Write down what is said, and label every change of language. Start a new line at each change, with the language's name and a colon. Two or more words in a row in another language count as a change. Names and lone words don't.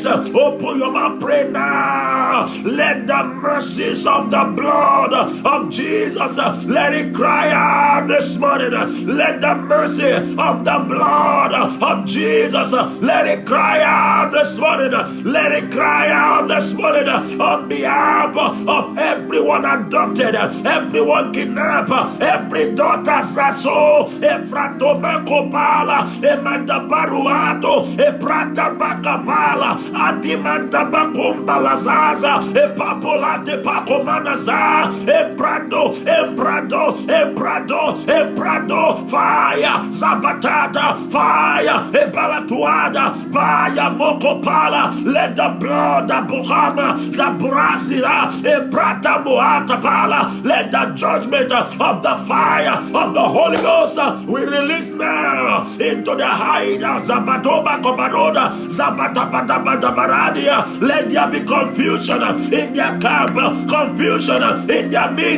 English: Open your mouth, pray now. Let the mercies of the blood of Jesus, let it cry out this morning. Let the mercy of the blood of Jesus, let it cry out this morning. Let it cry out this morning on behalf of everyone adopted, everyone kidnapped, every daughter Sasso, Efratome Kopala, Emanda Baruato, Eprata Bakabala, Adimanta Bakumbala Zaza, Epapola. Pacomanaza, Emprado, fire, Zabatata, fire, Ebalatuada, fire, Mokopala, let the blood, the Buhama, the Brasila, Eprata Muata Pala, let the judgment of the fire of the Holy Ghost we release now into the hideout, Zabatoba Kobaroda, Zabatabaradia, let there be confusion in their camp. Confusion in their midst.